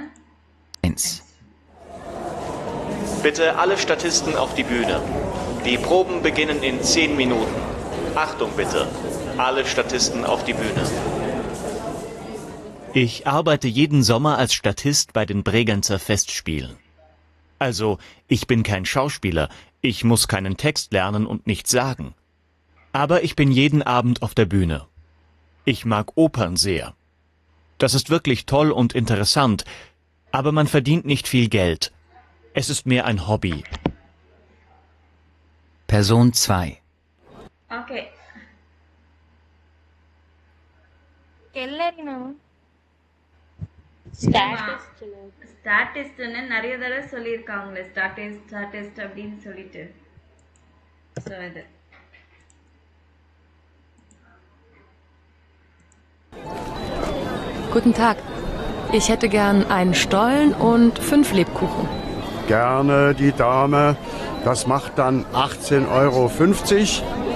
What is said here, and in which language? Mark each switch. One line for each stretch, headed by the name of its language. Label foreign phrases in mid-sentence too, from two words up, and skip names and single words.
German: 1. Bitte alle Statisten auf die Bühne. Die Proben beginnen in 10 Minuten. Achtung bitte, alle Statisten auf die Bühne. Ich arbeite jeden Sommer als Statist bei den Bregenzer Festspielen. Also, ich bin kein Schauspieler, ich muss keinen Text lernen und nichts sagen. Aber ich bin jeden Abend auf der Bühne. Ich mag Opern sehr. Das ist wirklich toll und interessant, aber man verdient nicht viel Geld. Es ist mehr ein Hobby.
English: Person 2.
Tamil: ஓகே, Kellerina. ஸ்டாட்டிஸ்ட்னு நிறைய தடவை சொல்லியிருக்காங்களே, ஸ்டாட்டிஸ்ட் அப்படின்னு சொல்லிட்டு. ஸோ இது
German: Guten Tag. Ich hätte gern einen Stollen und 5 Lebkuchen. Gerne, die Dame. Das macht dann 18,50 €.